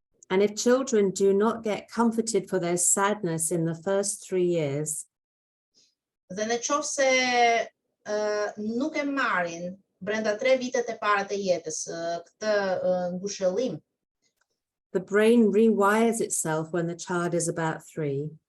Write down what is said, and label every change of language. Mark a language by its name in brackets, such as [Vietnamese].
[English] And if children do not get comforted for their sadness in the first 3 years, [Albanian] Dhe në qoftë se nuk e marrin brenda 3 vitet e para të jetës këtë ngushëllim, [English] the brain rewires itself when the child is about 3.